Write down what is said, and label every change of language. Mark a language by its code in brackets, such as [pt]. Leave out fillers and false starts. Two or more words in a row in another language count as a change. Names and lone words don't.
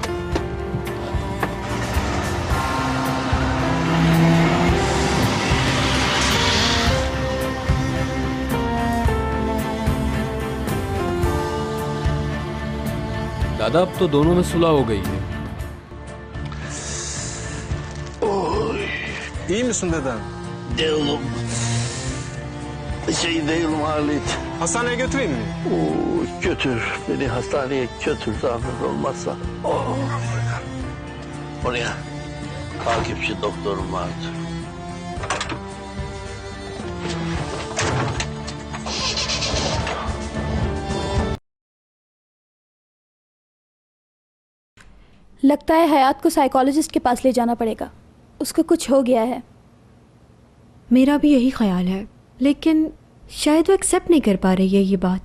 [hi] दादा, अब तो दोनों में सुलह हो गई है। [tr] İyi misin deden? Değilim. Değilim Halit. Hastaneye götüreyim mi? Götür. Beni hastaneye götür zahmet olmazsa. Oraya takipçi doktorum vardı. [hi] लगता है हयात को साइकोलॉजिस्ट के पास ले जाना पड़ेगा, उसको कुछ हो गया है। मेरा भी यही ख्याल है, लेकिन शायद वो एक्सेप्ट नहीं कर पा रही है ये बात।